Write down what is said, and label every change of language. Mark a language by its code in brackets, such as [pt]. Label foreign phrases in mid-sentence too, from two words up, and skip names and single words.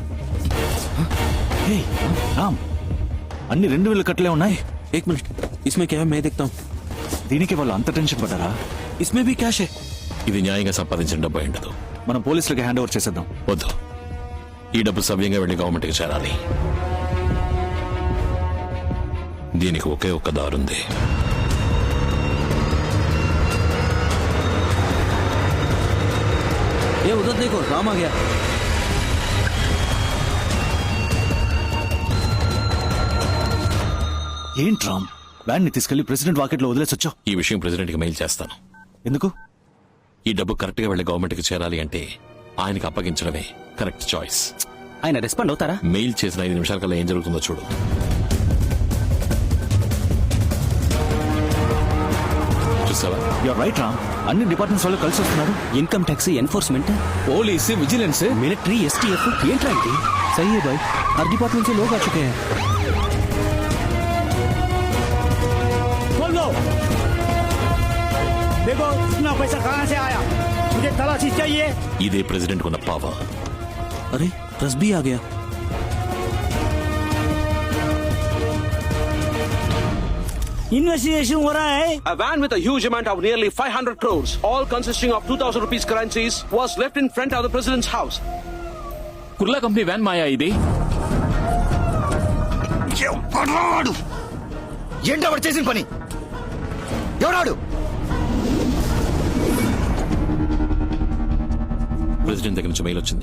[te] రామ్ అన్ని 2,000 కట్టలే ఉన్నాయి. [hi] एक मिनट इसमें क्या है मैं देखता हूँ. [te] దీనికి వాళ్ళు అంత టెన్షన్ పడ్డారా? [hi] इसमें भी कैश है. [te] ఇది న్యాయంగా సంపాదించిన డబ్బు అయి ఉండదు. మనం పోలీసులకి [en] hand over [te] చేసేద్దాం. వద్దు. ఈ డబ్బు సవ్యంగా వెళ్లి గవర్నమెంట్ కి చేరాలి. దీనికి ఒకే ఒక్క దారుంది. [hi] ये उधर देखो राम आ गया. [te] ఏంటి రామ్ వ్యాన్ ని తీసుకెళ్లి ప్రెసిడెంట్ వాకెట్ లో వదిలేసొచ్చావు? ఈ విషయం ప్రెసిడెంట్ కి మెయిల్ చేస్తాను. ఎందుకు? ఈ డబ్బు కరెక్ట్ గా వెళ్లి గవర్నమెంట్ కి చేరాలి అంటే ఆయనకి అప్పగించడమే [en] correct choice. [te] ఆయన రెస్పాండ్ అవుతారా? మెయిల్ చేసిన 5 నిమిషాల కల్లా ఏం జరుగుతుందో చూడు. చూసావా? [en] you're right రామ్. [te] అన్ని డిపార్ట్మెంట్స్ వాళ్ళు కలిసి వస్తున్నారు. [en] income tax, enforcement, police vigilance मिलिट्री, STF. [te] ఏంట్రా ఇది? [hi] सही है भाई. हर डिपार्टमेंट से लोग आ चुके हैं. खोल दो. देखो इतना पैसा कहाँ से आया, मुझे तलाशी चाहिए. [te] ఇదే ప్రెసిడెంట్ కున్న పవర్. [hi] अरे रस भी आ गया. इन्वेस्टिगेशन हो रहा है. [en] A van with a huge amount of nearly 500 crores, all consisting of 2,000 rupees currencies, was left in front of the president's house. [te] కుర్లా కంపెనీ వ్యాన్ మాయా ఇది. ఎవడాడు? ఏంటో వాడు చేసిన పని? ఎవడాడు? ప్రెసిడెంట్ దగ్గర నుంచి మెయిల్ వచ్చింది.